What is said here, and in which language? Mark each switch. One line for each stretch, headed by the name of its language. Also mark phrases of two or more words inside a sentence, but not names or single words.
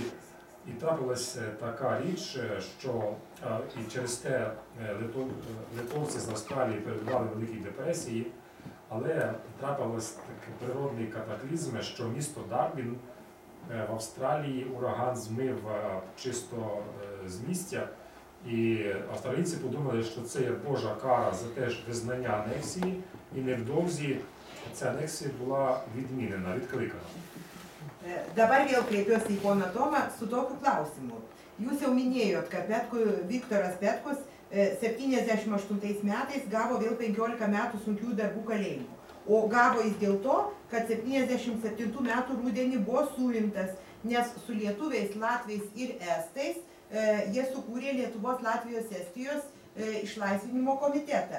Ukrainian: І трапилася така річ, що і через те литовці з Австралії перебували в Великій депресії, але трапилось такий природний катаклізм, що місто Дарбін в Австралії ураган змив чисто з місця. І австралійці подумали, що це є Божа кара за те ж визнання анексії, і невдовзі ця анексія була відмінена, відкликана.
Lithuanian: Dabar vėl kreipiuosi į poną Tomą su tokiu klausimu. Jūs jau minėjot, kad Viktoras Petkus 78 metais gavo vėl 15 metų sunkių darbų kalėjimo. O gavo jis dėl to, kad 77 metų rudenį buvo suimtas, nes su lietuviais, latviais ir estais jie sukūrė Lietuvos, Latvijos, Estijos išlaisvinimo komitetą.